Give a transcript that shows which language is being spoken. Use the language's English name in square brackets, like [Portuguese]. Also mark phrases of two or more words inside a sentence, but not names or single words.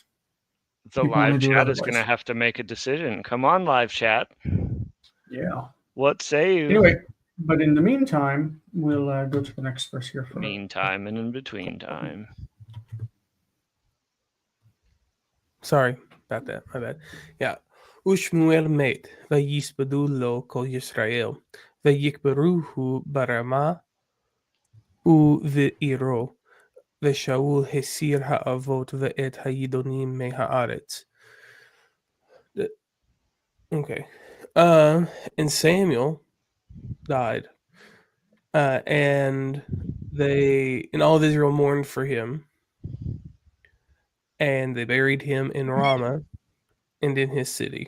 [English] the live chat is going to have to make a decision. Come on, live chat. Yeah. What say you? Anyway, but in the meantime, we'll go to the next verse here. Meantime and in between time. Sorry about that. My bad. Yeah. [Hebrew] ושמואל מת ויספדו לו כל ישראל ויקברהו ברמה ובעירו ושאול הסיר האבות ואת הידענים מן הארץ. [English] Okay. And Samuel died, and all of Israel mourned for him, and they buried him in Ramah and in his city.